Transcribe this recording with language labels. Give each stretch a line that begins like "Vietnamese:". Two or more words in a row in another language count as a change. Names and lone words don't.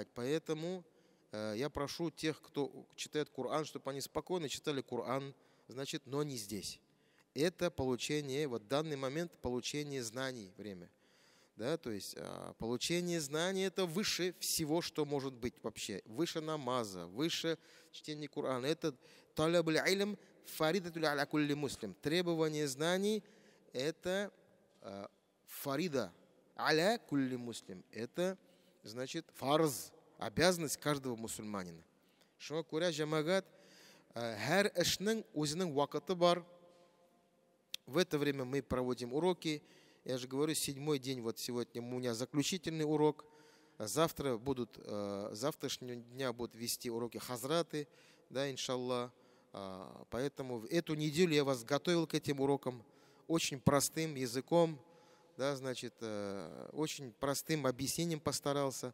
Russian: Поэтому я прошу тех, кто читает Коран, чтобы они спокойно читали Коран, значит, но не здесь. Это получение, вот в данный момент получение знаний время. Да, то есть получение знаний это выше всего, что может быть вообще. Выше намаза, выше чтения Корана.
Arabic: Это طلب العلم فريضة على كل مسلم.
Russian: Требование знаний это
Arabic: فريضة على كل مسلم.
Russian: Это значит фарз, обязанность каждого мусульманина.
Tatar: Шуңа күрә җәмәгать һәр эшнең үзенең вакыты бар.
Russian: В это время мы проводим уроки. Я же говорю, 7-й день, вот сегодня у меня заключительный урок. Завтрашнего дня будут вести уроки хазраты, да, иншаллах. Поэтому эту неделю я вас готовил к этим урокам очень простым языком, да, значит, очень простым объяснением постарался.